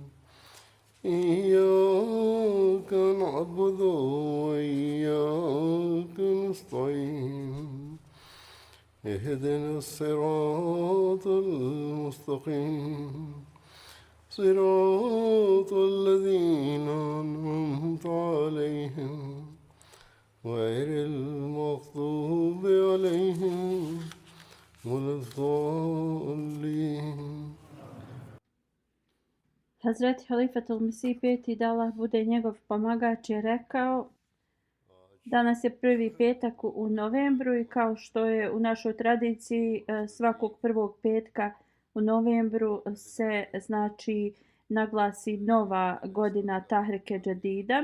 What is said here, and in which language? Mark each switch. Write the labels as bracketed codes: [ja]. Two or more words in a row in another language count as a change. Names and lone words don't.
[ar] إياك نعبد وإياك نستعين اهدنا الصراط المستقيم صراط الذين أنعمت عليهم غير المغضوب عليهم ولا الضالين. [bs] Hazreti Halifatul Mesih peti, da Allah bude njegov pomagač, je rekao: danas je prvi petak u novembru i kao što je u našoj tradiciji svakog prvog petka u novembru se znači naglasi nova godina Tahrike Džadida.